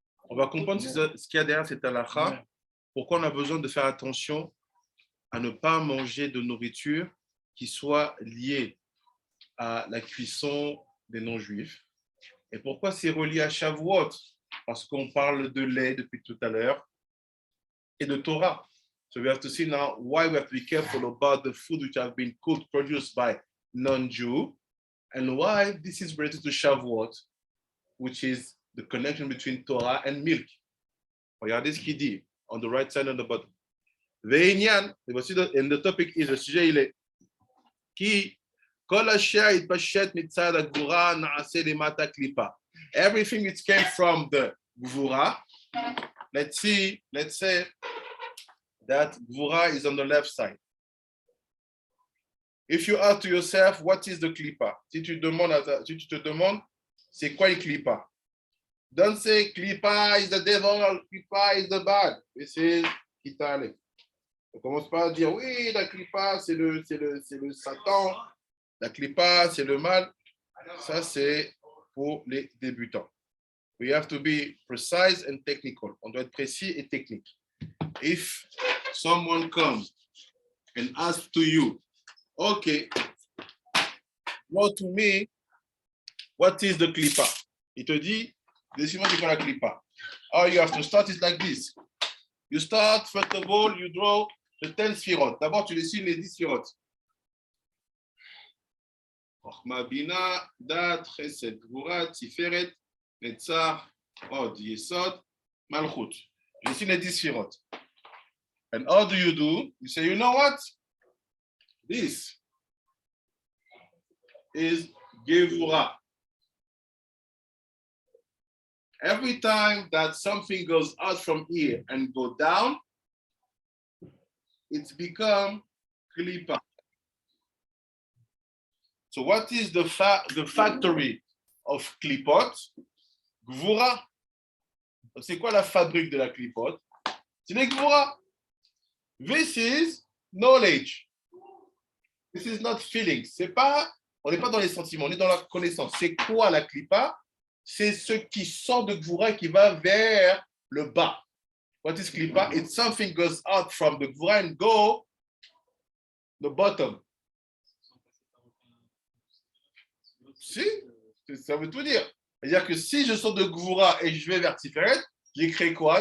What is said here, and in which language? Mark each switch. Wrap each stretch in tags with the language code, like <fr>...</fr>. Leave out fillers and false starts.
<fr>On va comprendre ce qu'il y a derrière cette halakha, pourquoi on a besoin de faire attention à ne pas manger de nourriture qui soit liée à la cuisson des non-juifs. Et pourquoi c'est relié à Shavuot? Parce qu'on parle de lait depuis tout à l'heure et de Torah.</fr> <en>So we have to see now why we have to be careful about the food which have been cooked, produced by non-Jew, and why this is related to Shavuot, which is the connection between Torah and milk.</en> <fr>Regardez ce qu'il dit</fr> <en>on the right side on the bottom.</en> <he>Ve'inyan,</he> <en>and the topic is,</en> <fr>le sujet il est qui</fr> <he>kol asher itpashet mitzad hagvura na'aseh lemata klipa.</he> <en>Everything which came from the gvura, let's say that gvura is on the left side. If you ask to yourself, what is the klipa?</en> <fr>Si tu te demandes, c'est quoi une klipa?</fr> <en>Don't say klipa is the devil, klipa is the bad. This is kitale.</en> <fr>On commence pas à dire, oui, la klipa, c'est le Satan. La klipa, c'est le mal. Ça, c'est pour les débutants.</fr> <en>We have to be precise and technical.</en> <fr>On doit être précis et technique.</fr> <en>If someone comes and asks to you, okay, go to me, what is the klipa?</en> <fr>Il te dit, décide-moi c'est quoi la klipa.</fr> <en>Oh, you have to start it like this. You start, first of all, you draw the 10 sphirot.</en> <fr>D'abord, tu dessines les 10 sphirot. Chochma, Bina, Dat, Chesed, Gvura, Tiferet, Netzach, Od, Yesod, Malchut. Tu dessines les 10 sphirot.</fr> <en>And how do? You say, you know what? This is Gevura. Every time that something goes out from here and go down, it's become klipa. So what is the factory of klipot? Gvura.</en> <fr>C'est quoi la fabrique de la klipot? C'est les gvura.</fr> <en>This is knowledge. This is not feelings.</en> <fr>On n'est pas dans les sentiments, on est dans la connaissance. C'est quoi la klipa? C'est ce qui sort de Gvura qui va vers le bas.</fr> <en>What is klipa? It's something goes out from the Gvura and go the bottom.</en> <fr>Si, ça veut tout dire. C'est-à-dire que si je sors de Gvura et je vais vers Tiferet, j'ai créé quoi?</fr>